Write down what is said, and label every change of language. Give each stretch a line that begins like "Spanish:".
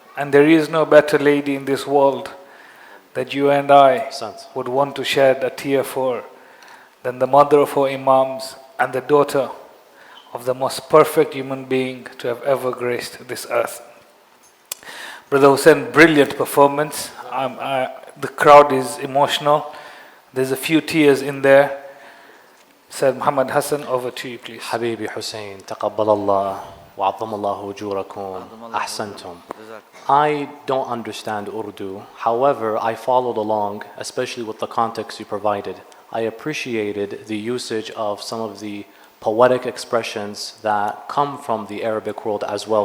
English: And there is no better lady in this world that you and I would want to shed a tear for than the mother of our Imams and the daughter of the most perfect human being to have ever graced this earth. Brother Hussein, brilliant performance. The crowd is emotional. There's a few tears in there. Said Muhammad Hassan, over to you, please.
Arabic: حبيبي حسين تقبل الله وعظم الله أجوركم أحسنتم.
English: I don't understand Urdu. However, I followed along, especially with the context you provided. I appreciated the usage of some of the poetic expressions that come from the Arabic world as well.